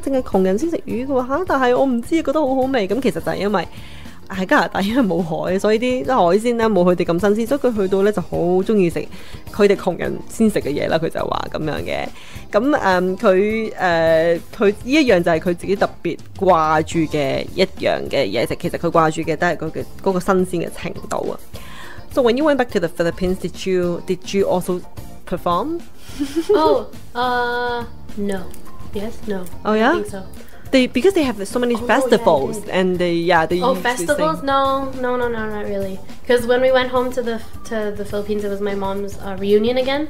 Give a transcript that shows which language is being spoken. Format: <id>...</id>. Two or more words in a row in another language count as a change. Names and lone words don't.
<yue>淨係窮人先食魚嘅喎嚇？但係我唔知，覺得好好味。咁其實就係因為喺加拿大因為冇海，所以啲海鮮咧冇佢哋咁新鮮，所以佢去到咧就好中意食佢哋窮人先食嘅嘢啦。佢就話咁樣嘅。咁佢呢一樣就係佢自己特別掛住嘅一樣嘅嘢食。其實佢掛住嘅都係嗰個新鮮嘅程度啊。</yue> <en>So when you went back to the Philippines, did you also perform? No. Yes, no. Oh yeah? I think so. Because they have so many festivals and they festivals? Sing. No, not really. Because when we went home to the Philippines, it was my mom's reunion again.</en>